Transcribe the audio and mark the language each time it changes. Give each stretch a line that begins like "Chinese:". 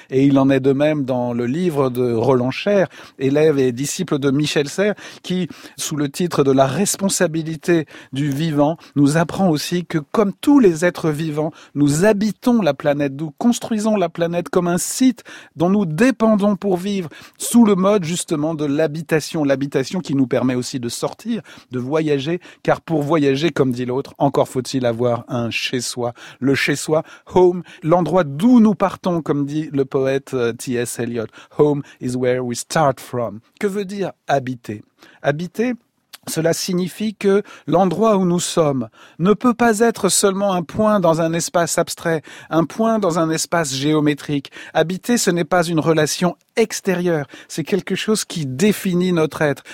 French: Et il en est de même dans le livre de Roland Cher, élève et disciple de Michel Serres, qui, sous le titre de « La responsabilité du vivant », nous apprend aussi que, comme tous les êtres vivants, nous habitons la planète, nous construisons la planète comme un site dont nous dépendons pour vivre, sous le mode justement de l'habitation. L'habitation qui nous permet aussi de sortir, de voyager, car pour voyager, comme dit l'autre, encore faut-il avoir un chez-soi. Le chez-soi, home, l'endroit d'où nous partons, comme dit le poète T.S. Eliot.
English: Home is where we start from.
French: Que veut dire habiter ? Habiter, cela signifie que l'endroit où nous sommes ne peut pas être seulement un point dans un espace abstrait, un point dans un espace géométrique. Habiter, ce n'est pas une relation extérieur, c'est quelque chose qui définit notre être.